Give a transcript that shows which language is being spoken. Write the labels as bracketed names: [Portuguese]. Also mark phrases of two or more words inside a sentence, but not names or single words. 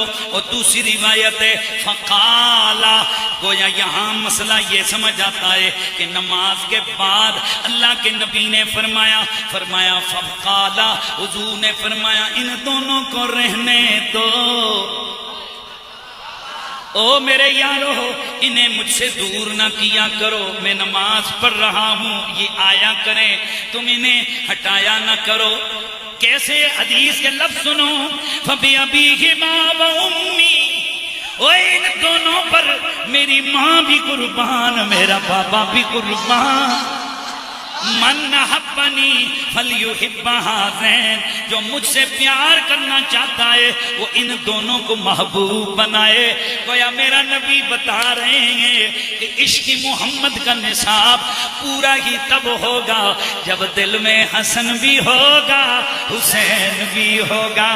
[Urdu] اور دوسری روایت ہے فقالا، گویا یہاں مسئلہ یہ سمجھ آتا ہے کہ نماز کے بعد اللہ کے نبی نے فرمایا فقالا، حضور نے فرمایا ان دونوں کو رہنے دو، او میرے یارو انہیں مجھ سے دور نہ کیا کرو، میں نماز پڑھ رہا ہوں، یہ آیا کریں، تم انہیں ہٹایا نہ کرو۔ کیسے؟ حدیث کے لفظ سنو، [Arabic] فَبِأَبِيهِمَا وَأُمِّي، [Urdu] وہ ان دونوں پر میری ماں بھی قربان، میرا بابا بھی قربان۔ [Arabic] من احبنی فلیحب ہذین، [Urdu] جو مجھ سے پیار کرنا چاہتا ہے وہ ان دونوں کو محبوب بنائے۔ گویا میرا نبی بتا رہے ہیں کہ عشق محمد کا نصاب پورا ہی تب ہوگا جب دل میں حسن بھی ہوگا حسین بھی ہوگا۔